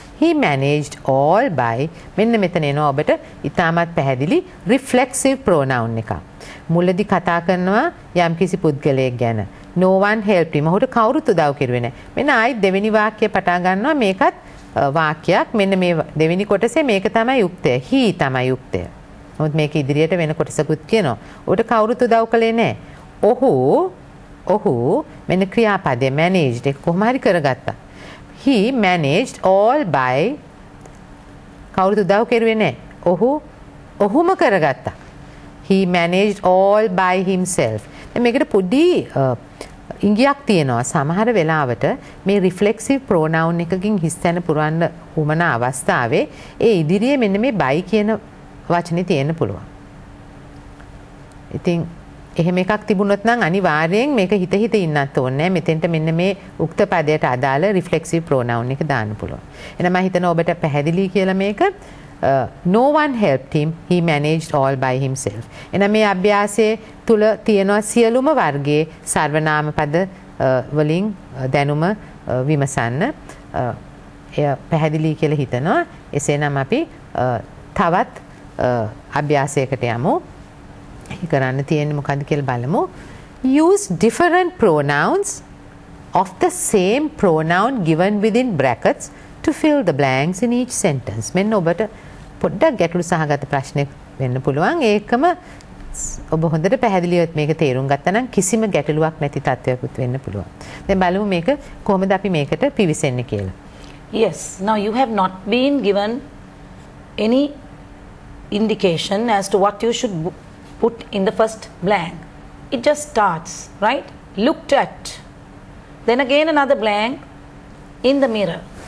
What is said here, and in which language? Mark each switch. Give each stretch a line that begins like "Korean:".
English: He managed all by
Sinhala: මෙන්න මෙතන එනවා ඔබට ඉතාමත් පැහැදිලි reflexive pronoun එකක්. මුලදී කතා කරනවා යම්කිසි පුද්ගලයෙක් ගැන.
English: no one helped him.
Sinhala: ඔහුට කවුරුත් උදව් කෙරුවේ නැහැ. මෙන්න ආයි දෙවෙනි වාක්‍යය පටන් ගන්නවා මේකත් වාක්‍යයක්. මෙන්න මේ දෙවෙනි කොටසේ මේක තමයි යුක්තය. he තමයි යුක්තය. මොකද මේක ඉදිරියට වෙන කොටසකුත් කියනවා. ඔහුට කවුරුත් උදව් කළේ නැහැ. ඔහු මෙන්න ක්‍රියාපදේ managed එක කොහොම හරි කරගත්තා.
English: he managed all by
Sinhala: කවුරුත් උදව් කෙරුවේ නැහැ. ඔහුම කරගත්තා.
English: he managed all by himself.
Sinhala: මේකට පොඩි ඉංගියක් තියෙනවා. සමහර වෙලාවට මේ රිෆ්ලෙක්සිව් ප්‍රෝනවුන් එකකින් හිස්තැන පුරවන්න උමන අවස්ථාවේ ඒ ඉදිරියේ මෙන්න මේ by කියන වචනේ තියෙන්න පුළුවන්. ඉතින් එහෙම එකක් තිබුණොත් නම් අනිවාර්යෙන් මේක හිත ඉන්නත් ඕනේ. මෙතෙන්ට මෙන්න මේ උක්ත පදයට අදාළ රිෆ්ලෙක්සිව් ප්‍රෝනවුන් එක දාන්න පුළුවන්. එහෙනම් මම හිතනවා ඔබට පැහැදිලි කියලා මේක.
English: no one helped him. He managed all by himself.
Sinhala: එහෙනම් මේ අභ්‍යාසයේ තුල තියෙනවා සියලුම වර්ගයේ සර්වනාම පද වලින් දැනුම විමසන්න. එය පැහැදිලි කියලා හිතනවා. එසේනම් අපි තවත් අභ්‍යාසයකට යමු. කරන්න තියෙන්නේ මොකද්ද කියලා බලමු.
English: use different pronouns of the same pronoun given within brackets to fill the blanks in each sentence.
Sinhala: මෙන්න ඔබට පොඩ්ඩක් ගැටළු සහගත ප්‍රශ්නයක් වෙන්න පුළුවන්. ඒකම ඔබ හොඳට පැහැදිලිව මේක තේරුම් ගත්තා නම් කිසිම ගැටලුවක් නැති තත්ත්වයක්ත් වෙන්න පුළුවන්. දැන් බලමු මේක කොහොමද අපි මේකට පිවිසෙන්නේ කියලා.
English: Yes, now you have not been given any indication as to what you should put in the first blank. It just starts, right? Looked at. Then again another blank, in the mirror.